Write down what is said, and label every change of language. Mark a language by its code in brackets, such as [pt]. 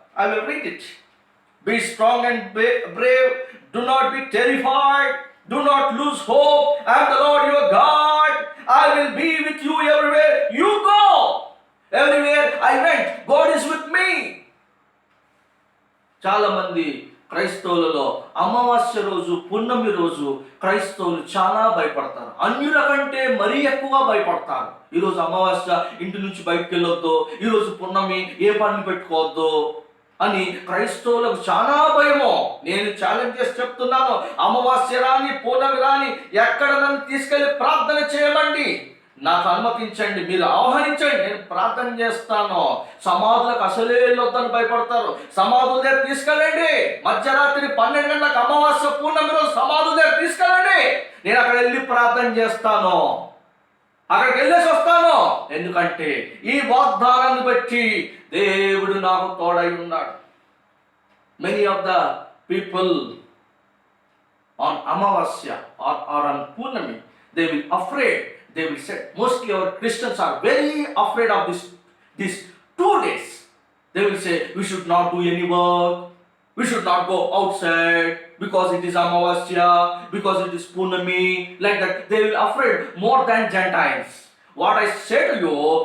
[en] I will read it. Be strong and brave. Do not be terrified. Do not lose hope. I am the Lord your God. I will be with you everywhere you go. Everywhere I went, God is with me. [te] చాలా మంది క్రైస్తవులలో అమావాస్య రోజు, పున్నమి రోజు క్రైస్తవులు చాలా భయపడతారు. అన్యుల కంటే మరీ ఎక్కువ భయపడతారు. ఈరోజు అమావాస్య, ఇంటి నుంచి బయటకు వెళ్ళొద్దు, ఈరోజు పున్నమి, ఏ పనులు పెట్టుకోవద్దు అని క్రైస్తవులకు చాలా భయము. నేను ఛాలెంజ్ చేసి చెప్తున్నాను, అమావాస్య రాని, పూర్ణమి రాని, ఎక్కడ నన్ను తీసుకెళ్లి ప్రార్థన చేయమండి, నాకు అనుమతించండి, మీరు ఆహ్వానించండి, నేను ప్రార్థన చేస్తాను. సమాధులకు అసలే వెళ్ళొద్దని భయపడతారు. సమాధుల దగ్గర తీసుకెళ్ళండి. మధ్యరాత్రి 12 గంటలకు అమావాస్య, పూర్ణమి రోజు సమాధుల దగ్గర తీసుకెళ్ళండి, నేను అక్కడ వెళ్ళి ప్రార్థన చేస్తాను, అక్కడికి వెళ్ళేసి వస్తాను. ఎందుకంటే ఈ వాగ్దానాన్ని బట్టి దేవుడు నాకు తోడై ఉన్నాడు. [en] Many of the people on Amavasya or on Purnami, they will afraid. They will say, mostly our Christians are very afraid of these 2 days. They will say, we should not do any work, we should not go outside because it is Amavasya, because it is Punami, like that. They will afraid more than Gentiles. What I say to you,